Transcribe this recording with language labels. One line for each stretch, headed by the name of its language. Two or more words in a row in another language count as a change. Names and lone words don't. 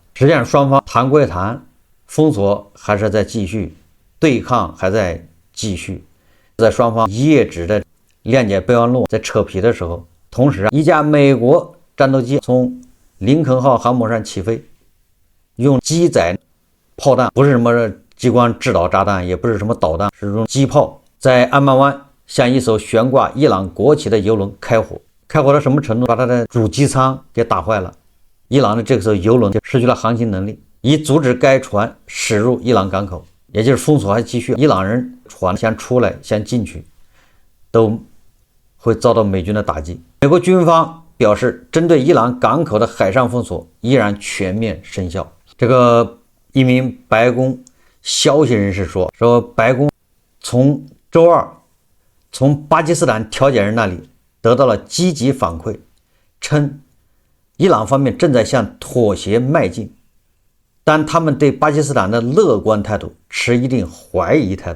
Chinese: 實際上雙方談歸談，封鎖還是在繼續，對抗還在繼續。在雙方1頁紙的諒解備忘錄在扯皮的時候，同時一架美國戰鬥機從林肯號航母上起飛，用机載炮彈，不是什麼激光制导炸彈，也不是什麼導彈，是用机炮，在安曼灣向一艘懸掛伊朗國旗的油輪開火。開火到什麼程度？把它的主機艙給打壞了，伊朗的这艘油轮就失去了航行能力，以阻止該船驶入伊朗港口，也就是封锁還繼續。伊朗人船先出來先進去，都會遭到美軍的打擊。美國軍方表示，針對伊朗港口的海上封鎖依然全面生效。这個一名白宮消息人士說白宮從周二從巴基斯坦調解人那裡得到了積極反饋，稱伊朗方面正在向妥協邁進，但他們對巴基斯坦的樂觀態度持一定懷疑態度。